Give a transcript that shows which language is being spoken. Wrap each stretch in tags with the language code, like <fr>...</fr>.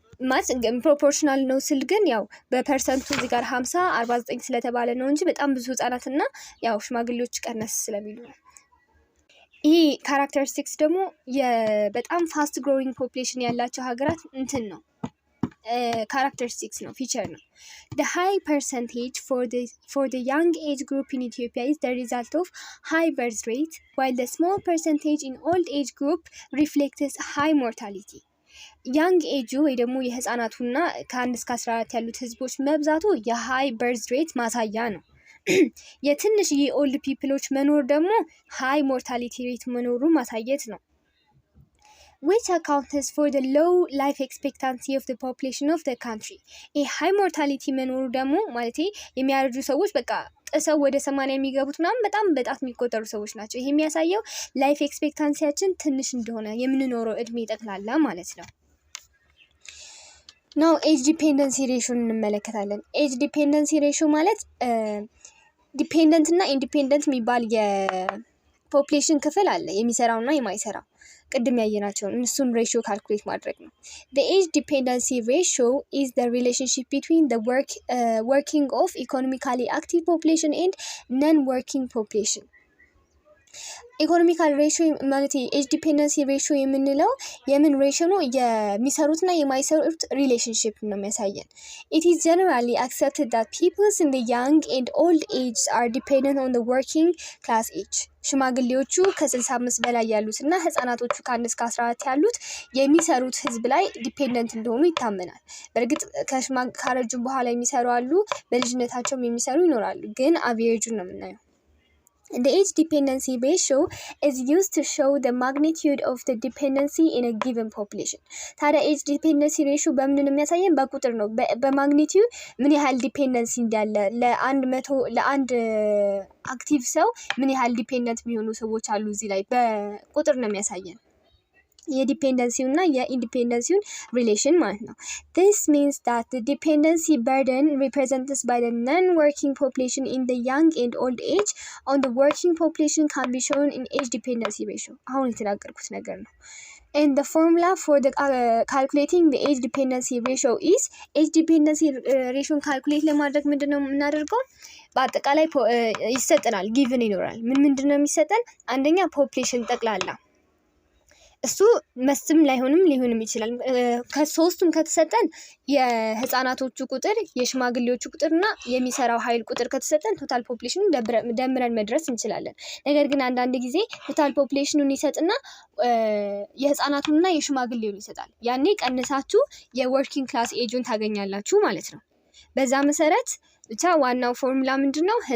<am>ማለት ፕሮፖርሽናል ነው ስል ግን ያው በፐርሰንቱ እዚህ ጋር 50 49 ስለተባለ ነው እንጂ በጣም ብዙ ህጻናትና ያው ሽማግሌዎች ቀነስ ስለሚሉ ነው። ይሄ ካራክተሪስቲክስ ደግሞ በጣም ፋስት ግሮዊንግ ፖፑሌሽን ያላቸው ሀገራት እንትን ነው characteristics ነው feature ነው.</am> <en>The high percentage for the young age group in Ethiopia is the result of high birth rate, while the small percentage in old age group reflects high mortality.</en> <am>ያንግ ኤጁ ወይ ደግሞ የህፃናቱና ከ1 እስከ 14 ያሉት ህዝቦች መብዛቱ የሃይ በርዝ ሬት ማሳያ ነው። የትንሽ የኦልድ ፒፕሎች መኖር ደግሞ ሃይ ሞርታሊቲ ሬት መኖሩ ማሳየት ነው።</am> <en>which accounts for the low life expectancy of the population of the country.</en> <am>high mortality መኖሩ ደግሞ ማለት የሚያረጁ ሰዎች በቃ ጥሰው ወደ 80 የሚገቡት ምናምን በጣም የሚቆጠሩ ሰዎች ናቸው። ይሄ የሚያሳየው ላይፍ ኤክስፔክታንሲያችን ትንሽ እንደሆነ የምንኖረው እድሜ ይጠቅላላ ማለት ነው።</am> <en>now age dependency ratio</en> <am>እንመለከታለን። age dependency ratio ማለት ዲፔንደንት እና ኢንዲፔንደንት የሚባል ፖፕሌሽን ክፍል አለ የሚሰራውና የማይሰራው ቅድም ያየናቸውን እሱን ሬሽዮ ካልኩሌት ማድረግ ነው።</am> <en>the age dependency ratio is the relationship between the working of economically active population and non-working population.</en> <am>ኢኮኖሚካል ሬሽዮ ማለት ኤጅ ዲፔንደንሲ ሬሽዮ የምንለው የምን ሬሽዮ ነው? የሚሰሩትና የማይሰሩት ሪሌሽንሽፕ ነው የሚያሳየን።</am> <en>it is generally accepted that people in the young and old age are dependent on the working class age.</en> <am>ሽማግሌዎቹ ከ65 በላይ ያሉት እና ህፃናቶቹ ከ1 እስከ 14 ያሉት የሚሰሩት ህዝብ ላይ ዲፔንደንት እንደሆኑ ይታመናል። በእርግጥ ካረጁም በኋላ የሚሰሩ አሉ፣ በልጅነታቸውም የሚሰሩ ይኖራሉ። ግን አቬሬጁን ነው የምናየው።</am> <en>The age dependency ratio is used to show the magnitude of the dependency in a given population.</en> <am>ታዲያ age dependency ratio በምን ነው የሚያሳየን? በቁጥር ነው። በማግኒቲዩድ ምን ያህል ዲፔንደንሲ እንዳለ ለአንድ አክቲቭ ሰው ምን ያህል ዲፔንደንት የሚሆኑ ሰዎች አሉ እዚህ ላይ በቁጥር ነው የሚያሳየን። የዲፔንደንሲው እና የኢንዲፔንደንሲውን ሪሌሽን ማለት ነው።</am> <en>This means that the dependency burden represented by the non-working population in the young and old age on the working population can be shown in age dependency ratio.</en> <am>አሁን የተናገርኩት ነገር ነው።</am> <en>And the formula for the calculating the age dependency ratio is age dependency ratio calculate</en> <am>ለማድረግ ምንድነው የምናደርገው? በአጠቃላይ ይሰጠናል፣ ጊቭን ይኖራል። ምንድነው የሚሰጠን? አንደኛ ፖፑሌሽን ጠቅላላ እሱ መስም ላይሆንም ሊሆንም ይችላል። ከሶስቱም ከተሰጠን የህፃናቶቹ ቁጥር፣ የሽማግሌዎቹ ቁጥርና የሚሰራው ኃይል ቁጥር ከተሰጠን ቶታል ፖፑሌሽኑን ደምረን መድረስ እንችላለን። ነገር ግን አንዳንድ ጊዜ ቶታል ፖፑሌሽኑን ይሰጥና የህፃናቱንና የሽማግሌውን ይሰጣል። ያኔ ቀንሳችሁ የወርኪንግ ክላስ ኤጁን ታገኛላችሁ ማለት ነው። በዛ መሰረት ብቻ ዋናው ፎርሙላ ምንድነው?</am>